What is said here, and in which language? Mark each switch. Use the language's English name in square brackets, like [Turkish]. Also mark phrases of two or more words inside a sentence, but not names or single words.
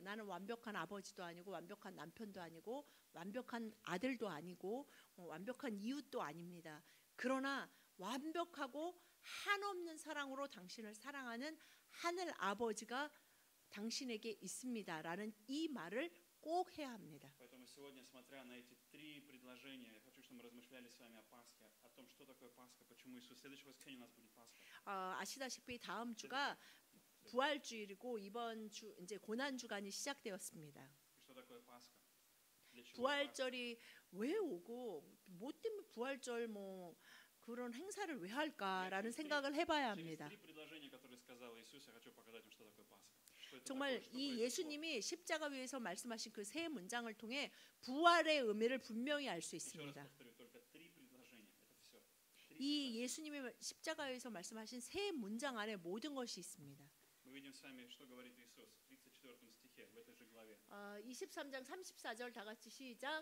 [Korean] 나는 완벽한 아버지도 아니고 완벽한 남편도 아니고 완벽한 아들도 아니고 완벽한 이웃도 아닙니다. 그러나 완벽하고 한없는 사랑으로 당신을 사랑하는 하늘 아버지가 당신에게 있습니다라는 이 말을 꼭 해야 합니다. [Russian] Поэтому сегодня, смотря на эти три предложения, я хочу, чтобы мы размышляли с вами о Пасхе, о том, что такое Пасха, почему Иисус. Следующее воскресенье у нас будет Пасха. [Korean] 아시다시피 다음 주가 부활주일이고 이번 주 이제 고난 주간이 시작되었습니다. [Russian] И что такое Пасха? Для чего Пасха? [Korean] 부활절이 왜 오고 뭐 때문에 부활절 뭐 그런 행사를 왜 할까라는 생각을 해봐야 합니다. [Russian] Через три предложения, которые сказал Иисус, я хочу показать вам, что такое Пасха. [Korean] 정말 이 예수님이 십자가 위에서 말씀하신 그 세 문장을 통해 부활의 의미를 분명히 알 수 있습니다. 이 예수님이 십자가에서 말씀하신 세 문장 안에 모든 것이 있습니다. 23장 34절 다 같이 시작.